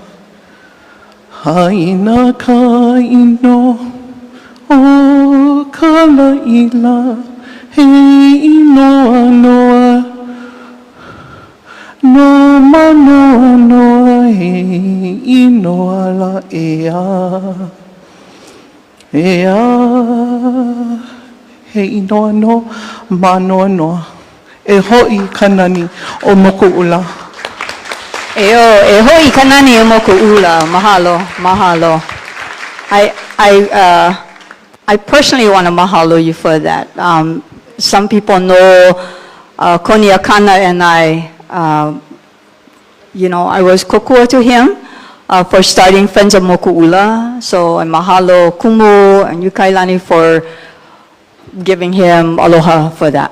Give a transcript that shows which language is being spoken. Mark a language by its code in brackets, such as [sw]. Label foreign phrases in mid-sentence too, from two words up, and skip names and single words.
[haw] Haina ka ino o ka laila he inoa noa no manoa noa he inoa la ea. Ea he inoa no manoa noa e ho'i kanani o Moku'ula. E ho'i kanani o Moku'ula. Mahalo, mahalo. [en] I personally want to mahalo you for that. Some people know Koniakana and I was kokua to him for starting Friends of Moku'ula. So I mahalo Kumu and Yukailani for giving him aloha for that.